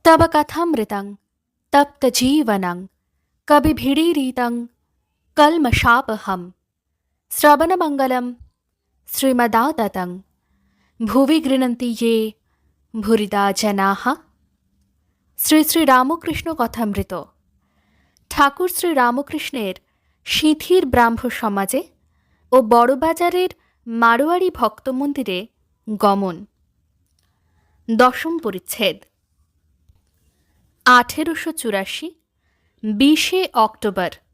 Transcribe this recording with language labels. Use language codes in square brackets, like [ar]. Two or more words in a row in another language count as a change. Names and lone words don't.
[sa] तव कथामृतं तप्तजीवनं कविभिरीडितं कल्मषापहं श्रवणमङ्गलं श्रीमदाततं भुवि गृह्णन्ति ये भूरिदा जनाः। [bn] শ্রী শ্রী রামকৃষ্ণ কথামৃত। ঠাকুর শ্রী রামকৃষ্ণের সিঁথির ব্রাহ্ম সমাজে ও বড়বাজারের মারোয়ারি ভক্ত মন্দিরে গমন। দশম পরিচ্ছেদ। 1884 20শে অক্টোবর।